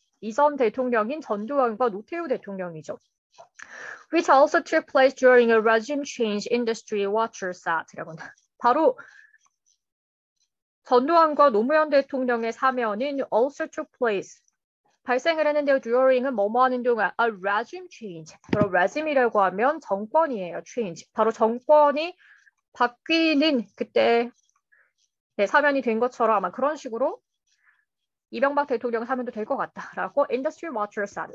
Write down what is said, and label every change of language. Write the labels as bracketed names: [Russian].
[Korean] 이전 대통령인 전두환과 노태우 대통령이죠. [English] Which also took place during a regime change, industry watchers said. [Korean] 바로 전두환과 노무현 대통령의 사면은 [English] also took place. [Korean] 발생을 했는데요. during은 뭐뭐 하는 동안 [English] a regime change. [Korean] 바로 regime이라고 하면 정권이에요. [English] change. [Korean] 바로 정권이 바뀌는 그때 네, 사면이 된 것처럼 아마 그런 식으로 이명박 대통령 사면도 될 것 같다라고 [English] industry watchers said.